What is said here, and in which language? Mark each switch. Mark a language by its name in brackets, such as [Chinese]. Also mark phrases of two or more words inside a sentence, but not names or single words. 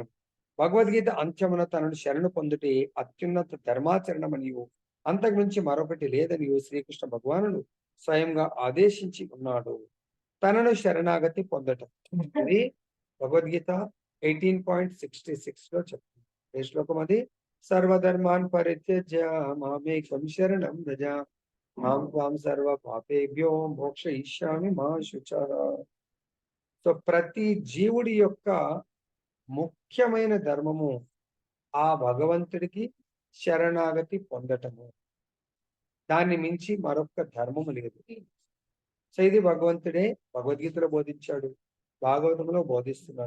[Telugu] భగవద్గీత అంత్యమున తనను శరణు పొందుటే అత్యున్నత ధర్మాచరణమనియు అంతకుమించి మరొకటి లేదనియు శ్రీకృష్ణ భగవానుడు స్వయంగా ఆదేశించి ఉన్నాడు. తనను శరణాగతి పొందటం ఇది భగవద్గీత 18.66 లో చెప్తుంది. ఏ శ్లోకం అది? [Sanskrit] సర్వధర్మాన్ పరిత్యజ్య మామేకం శరణం వ్రజ మాం త్వాం సర్వ పాపేభ్యో మోక్షయిష్యామి మా శుచః. [Telugu] సో ప్రతి జీవుడి యొక్క ముఖ్యమైన ధర్మము ఆ భగవంతుడికి శరణాగతి పొందటము. దాన్ని మించి మరొక ధర్మము లేదు. సో ఇది భగవంతుడే భగవద్గీతలో బోధించాడు, భాగవతంలో బోధిస్తున్నాడు.